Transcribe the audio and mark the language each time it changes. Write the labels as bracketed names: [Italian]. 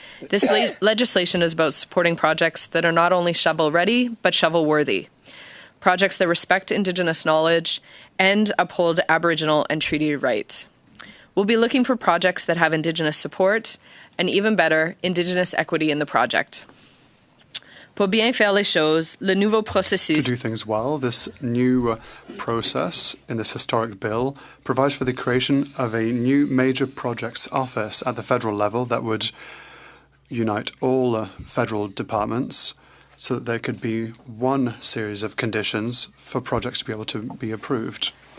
[English] This legislation is about supporting projects that are not only shovel-ready, but shovel-worthy. Projects that respect Indigenous knowledge and uphold Aboriginal and treaty rights. We'll be looking for projects that have Indigenous support and, even better, Indigenous equity in the project. [French] Pour bien faire les choses, le nouveau processus. [English] To do things well, this new process in this historic bill provides for the creation of a new major projects office at the federal level that would unite all federal departments so that there could be one series of conditions for projects to be able to be approved.